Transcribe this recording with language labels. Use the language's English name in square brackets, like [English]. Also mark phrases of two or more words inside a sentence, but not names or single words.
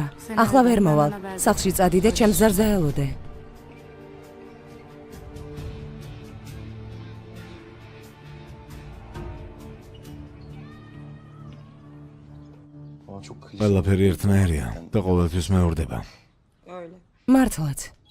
[Georgian] ახლა ვერ მოვალ. სახლში წადიდე, ჩემს ზარს დაელოდე. [Turkish] Ama çok klişe. [Georgian] ყველაფერი ერთნაირია და ყოველთვის მეორდება. მართლაც.